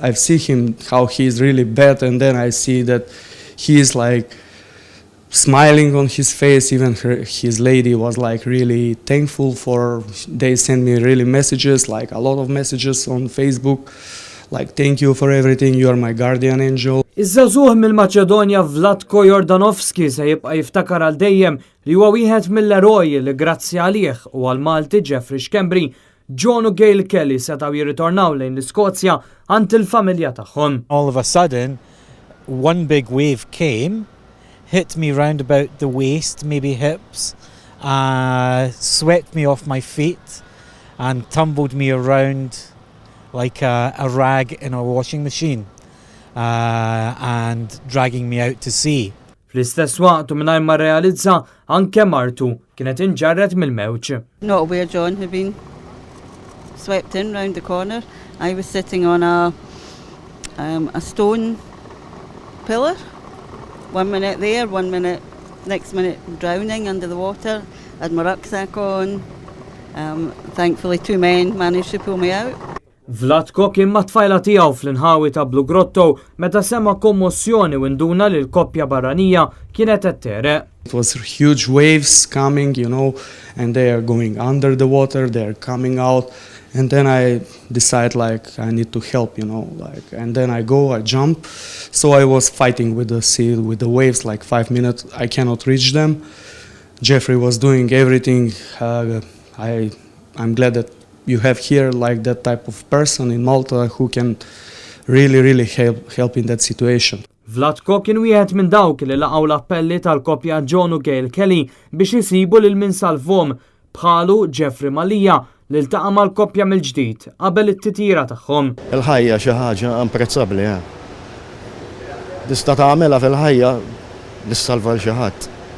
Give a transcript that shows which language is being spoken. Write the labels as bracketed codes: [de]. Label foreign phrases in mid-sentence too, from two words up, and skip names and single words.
[en] I see him how he is really bad, and then I see that he is like smiling on his face. Even his lady was like really thankful for. They sent me really messages, like a lot of messages on Facebook, like thank you for everything. You are my guardian angel. [mt] Iż-żagħżugħ mill-Maċedonja Vlatko Jordanovski se jibqa' jiftakar għal dejjem li huwa wieħed mill-eroji li grazzi għalih u għall-Malti Jeffrey Schembri, John u Gail Kelly setgħu jirritornaw lejn l-Iskozja għand il-familja tagħhom. [en] All of a sudden, one big wave came, hit me round about the waist, maybe hips, swept me off my feet and tumbled me around like a rag in a washing machine. And dragging me out to sea. [mt] Fl-istess waqt u mingħajr ma rrealizza anke martu kienet inġarret mill-mewġ. [en] Not aware John had been swept in round the corner. I was sitting on a stone pillar. 1 minute there, 1 minute, next minute drowning under the water. I had my rucksack on. Thankfully 2 men managed to pull me out. [mt] Vlatko kien ma' tfajla tiegħu fl-inħawi ta' Blue Grotto meta sema kommozzjoni u nduna li l-koppja barranija kienet qed tereq. [en] It was huge waves coming, and they are going under the water, they are coming out, and then I decide like I need to help, and then I jump. So I was fighting with the sea, with the waves, like 5 minutes. I cannot reach them. Jeffrey was doing everything. I'm glad that you have here like that type of person in Malta who can really help in that situation. [mt] Vlatko kien wieħed minn dawk li laqgħu l-appelli tal-koppja John u Gail Kelly biex isibu lil min salvhom bħalu Jeffrey Malija li ltaqa' mal-koppja mill-ġdid qabel it-titjira tagħhom. Il-ħajja xi ħaġa imprezzabbli. Tista' tagħmilha fil-ħajja li ssalva l xi ħadd.